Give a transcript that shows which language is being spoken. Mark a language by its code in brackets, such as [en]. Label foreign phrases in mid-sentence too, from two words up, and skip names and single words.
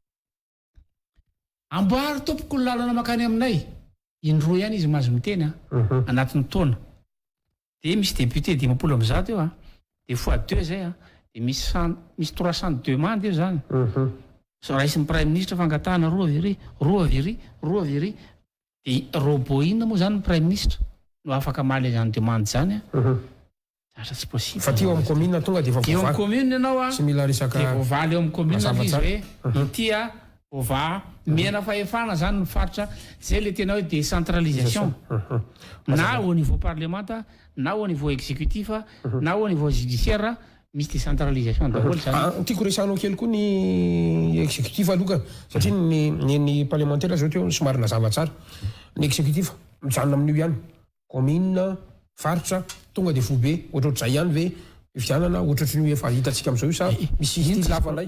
[mg] amboary tompoko ny lalana makany aminay indroa ihany izy mahazo miteny anatin'ny taona dia misy député 50 eo dia fois 2 zay dia misy 300 demande eo zany so raha isin'ny [fr] prime ministre [mg] fangatahana roa very dia robot ina moa zany ny [fr] prime ministre [mg] no afaka maly zany demande zany asa tsy possible fa ty eo amin'ny commune tonga dia eo amin'ny commune ianao tsy mila resaka dia voavaly eo amin'ny commune izy hoe ity vova mena fahefana zany ny faritra zay le tena hoe décentralisation na [fr] au niveau [mg] parlementa na [fr] au niveau exécutif [mg] na [fr] au niveau judiciaire [mg] misy décentralisation daholo zany tiako resanao kely koa ny exécutif aloka satria ny parlementaire zao teo somary nazava tsara ny exécutif mijanona amin'io ihany commune faritra tonga dia fobe ohatrohatr'izay ihany ve fianana ohatratry ny efa hitantsika amin'izao io sa misy lavandray